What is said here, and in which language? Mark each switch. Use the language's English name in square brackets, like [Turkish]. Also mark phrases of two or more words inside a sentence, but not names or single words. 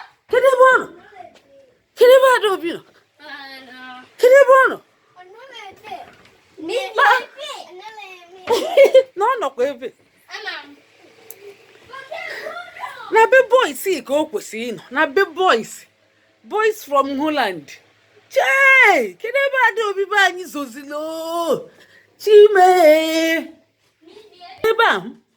[Igbo] Kedu ebe ọ nọ? Kedu ebe Adaobi nọ? Ọ nọ. Kedu ebe ọ nọ? Ọ nọ ebe. N'ime Ma- ebe. Ọ nọ ebe. Na ọ nọkwa ebe. Ama m. Na be boys ka o kwesịrị ịnọ. Na be [English] boys. Boys from Holland. [Igbo] Chee! Kedu ebe Adaobi be anyị zozilo? Chime! Ebe a,